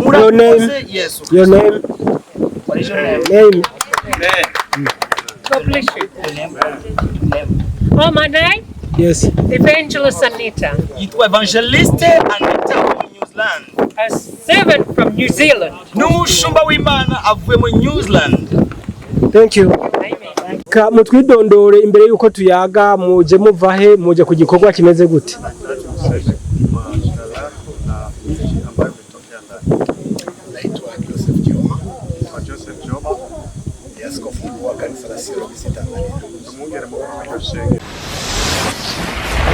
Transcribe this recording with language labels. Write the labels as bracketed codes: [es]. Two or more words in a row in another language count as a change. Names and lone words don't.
[en] Your name? Your name? What is your name? God bless you. Oh, my name? Yes. Evangelist Anita. Evangeliste Anita from New Zealand. A servant from New Zealand. [rn] N'umushumba w'Imana avuye mu New Zealand. [en] Thank you. Amen. [rn] Mutwidondore imbere yuko tuyaga muje muvahe muje ku gikorwa kimeze gute? [sw] Naitwa Joseph Joma. Askofu wa kanisa la Sio Tanzania.